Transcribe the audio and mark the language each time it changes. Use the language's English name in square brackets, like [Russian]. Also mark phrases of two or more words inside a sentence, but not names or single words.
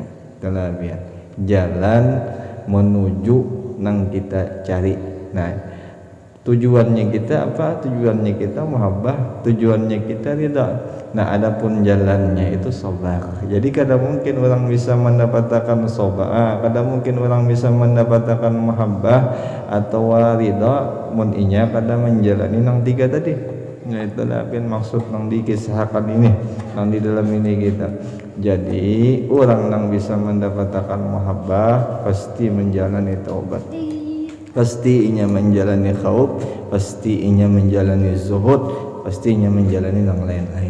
[Banjar] Itulah ya, jalan menuju nang kita cari. [Indonesian] Nah, tujuannya kita apa? Tujuannya kita muhabbah, tujuannya kita ridha. Nah, adapun jalannya itu sabar. [Banjar] Jadi kadang mungkin orang bisa mendapatkan sabar, kadang mungkin orang bisa mendapatkan muhabbah atau ridha, mun inya kadang menjalani nang tiga tadi. [Indonesian] Nah itulah maksud yang dikisahkan ini, yang di dalam ini kita. Jadi orang yang bisa mendapatkan muhabbah pasti menjalani taubat, pasti inya menjalani khauf, pasti inya menjalani zuhud, pasti inya menjalani yang lain-lain.